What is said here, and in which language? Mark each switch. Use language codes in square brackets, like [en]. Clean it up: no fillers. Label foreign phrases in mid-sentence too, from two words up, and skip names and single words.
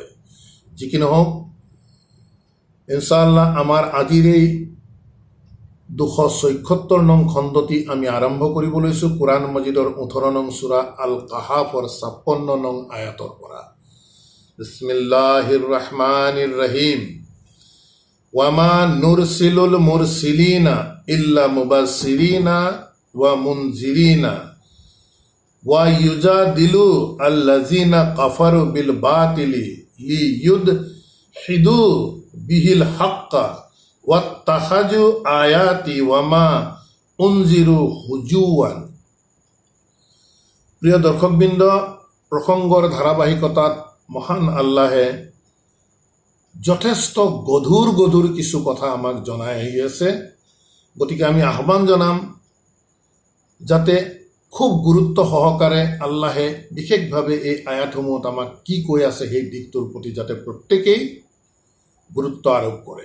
[as] যি কি নহওক, ইনশাআল্লাহ আমাৰ আজিৰ এই 276 নং খণ্ডটি আমি আৰম্ভ কৰিব লৈছোঁ কোৰআন মজিদৰ 18 নং সূৰা আল কাহাফৰ 56 নং আয়াতৰ পৰা। [ar] بسم الله الرحمن الرحيم. وما نرسل المرسلين إلا مبشرين و منذرين و يجادل الذين كفروا بالباطل ليدحضوا به الحق واتخذوا آياتي وما أنذروا هزوا. [as] প্ৰিয় দৰ্শকবৃন্দ, প্ৰসংগৰ ধাৰাবাহিকতাত মহান আল্লাহে যথেষ্ট গধুৰ কিছু কথা আমাক জনাই আহি আছে। গতিকে আমি আহ্বান জনাম যাতে খুব গুৰুত্ব সহকাৰে আল্লাহে বিশেষভাৱে এই আয়াতসমূহত আমাক কি কৈ আছে সেই দিশটোৰ প্ৰতি যাতে প্ৰত্যেকেই গুৰুত্ব আৰোপ কৰে।